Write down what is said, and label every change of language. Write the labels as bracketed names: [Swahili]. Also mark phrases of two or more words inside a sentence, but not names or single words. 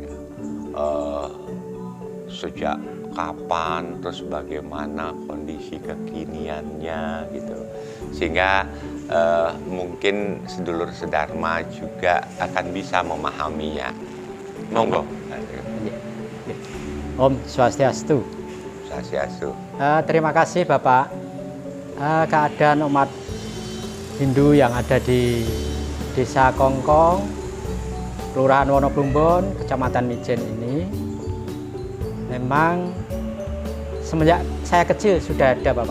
[Indonesian] Sejak kapan, terus bagaimana kondisi kekiniannya gitu, sehingga mungkin [Javanese] sedulur sedharma [Indonesian] juga akan bisa memahaminya. Monggo. [Balinese] Om Swastiastu. Swastiastu. [Indonesian] Terima kasih, Bapak. Keadaan umat Hindu yang ada di Desa Kongkong, Kelurahan Wonoblumbon, Kecamatan Mijen ini memang semenjak saya kecil sudah ada, Bapak.